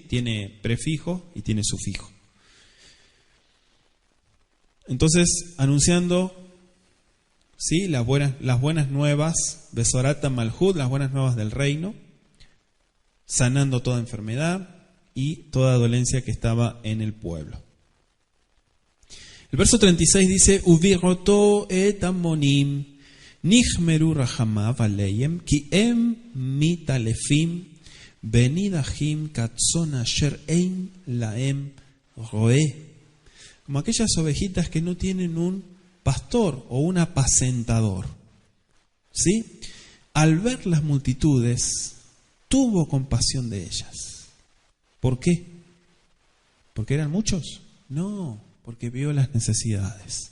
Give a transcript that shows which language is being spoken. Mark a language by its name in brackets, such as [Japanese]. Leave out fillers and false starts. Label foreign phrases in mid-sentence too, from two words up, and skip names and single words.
[Spanish] Tiene prefijo y tiene sufijo. Entonces, anunciando, ¿sí?, las buenas nuevas, [Hebrew] בשורת המלכות, [Spanish] las buenas nuevas del reino, sanando toda enfermedad y toda dolencia que estaba en el pueblo. El verso 36 dice: [Hebrew] ובראותו את ההמונים נכמרו רחמיו עליהם כי הם מתעלפים ונדחים כצאן אשר אין להם רעה. [Spanish] Como aquellas ovejitas que no tienen un pastor o un apacentador. ¿Sí? Al ver las multitudes, tuvo compasión de ellas. ¿Por qué? ¿Porque eran muchos? No, porque vio las necesidades.